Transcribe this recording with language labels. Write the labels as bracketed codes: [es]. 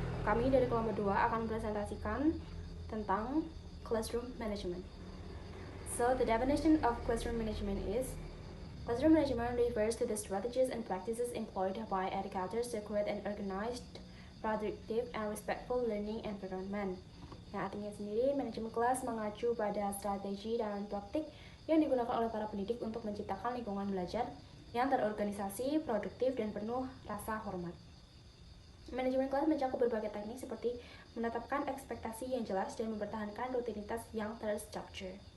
[id] Kami dari kelompok 2 akan presentasikan tentang classroom management. [en] So, the definition of classroom management is classroom management refers to the strategies and practices employed by educators to create an organized, productive, and respectful learning environment. [id] Nah, artinya sendiri, manajemen kelas mengacu pada strategi dan praktik yang digunakan oleh para pendidik untuk menciptakan lingkungan belajar yang terorganisasi, produktif, dan penuh rasa hormat. Manajemen kelas mencakup berbagai teknik seperti menetapkan ekspektasi yang jelas dan mempertahankan rutinitas yang terstruktur.